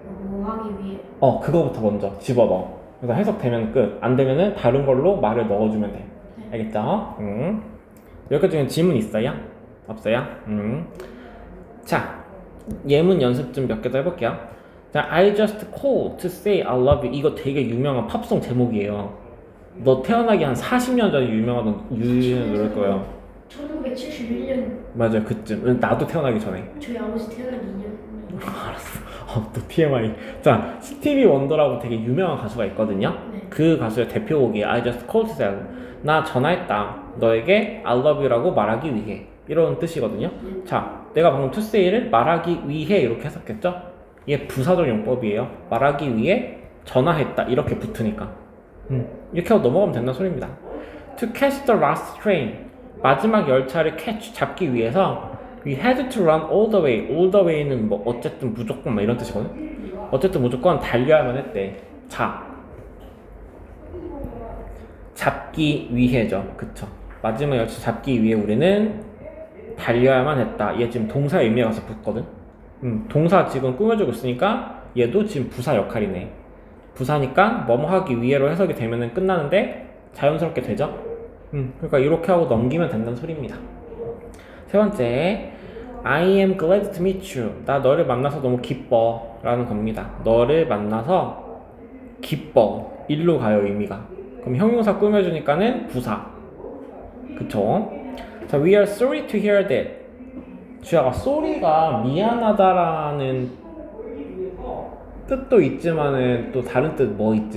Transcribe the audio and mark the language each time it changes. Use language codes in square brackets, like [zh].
[ko] 뭐 하기 위해. 그거부터 먼저 집어넣어. 그래서 해석되면 끝. 안 되면은 다른 걸로 말을 넣어주면 돼. 알겠죠? 여기까지는 질문 있어요? 없어요? 자, 예문 연습 좀 몇 개 더 해볼게요. [en] 자, I just called to say I love you. [ko] 이거 되게 유명한 팝송 제목이에요. 너 태어나기 한 40년 전에 유명하던 노래일 거예요. 1971년. 맞아요, 그쯤. 나도 태어나기 전에. 저희 아버지 태어나기 2년. 알았어. 또 TMI. 자, 스티비 원더라고 되게 유명한 가수가 있거든요. 네. 그 가수의 대표곡이 [en] I just called to say [ko] 나 전화했다. 너에게 [en] I love you [ko] 라고 말하기 위해. 이런 뜻이거든요. 자, 내가 방금 to say를 말하기 위해 이렇게 해석했죠? 이게 부사적 용법이에요. 말하기 위해 전화했다. 이렇게 붙으니까. 이렇게 하고 넘어가면 된다는 소리입니다. [en] To catch the last train. [ko] 마지막 열차를 잡기 위해서 [en] We had to run all the way. [ko] all the way는 뭐 어쨌든 무조건 막 이런 뜻이거든. 어쨌든 무조건 달려야만 했대. 자, 잡기 위해죠. 그쵸. 마지막 열차 잡기 위해 우리는 달려야만 했다. 얘 지금 동사 의미에 가서 붙거든. 동사 지금 꾸며주고 있으니까 얘도 지금 부사 역할이네. 부사니까 뭐뭐 하기 위해로 해석이 되면은 끝나는데 자연스럽게 되죠. 그러니까 이렇게 하고 넘기면 된다는 소리입니다. [en] 세 번째, I am glad to meet you. [ko] 나 너를 만나서 너무 기뻐 라는 겁니다. 너를 만나서 기뻐. 일로 가요, 의미가. 그럼 형용사 꾸며주니까는 부사. 그쵸? [en] 자, we are sorry to hear that. [ko] 주야가 sorry가 미안하다라는 뜻도 있지만은 또 다른 뜻 뭐 있지?